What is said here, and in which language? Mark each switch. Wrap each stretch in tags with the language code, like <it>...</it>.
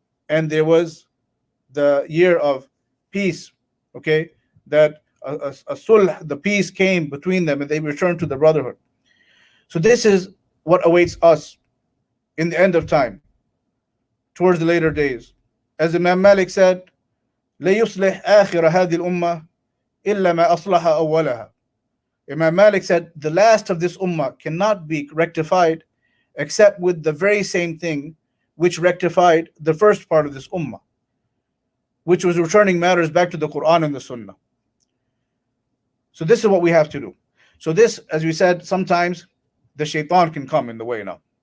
<en>And there was the year of peace, okay? That a sulh, the peace came between them, and they returned to the brotherhood. So this is what awaits us in the end of time, towards the later days. As Imam Malik said,</en> <ar>لا يصلح آخر هذه الأمة إلا ما أصلح أولها.</ar> <en>Imam Malik said, the last of this ummah cannot be rectified except with the very same thing which rectified the first part of this ummah, which was returning matters back to the Quran and the Sunnah. So this is what we have to do. So this, as we said, sometimes the shaitan can come in the way now.</en>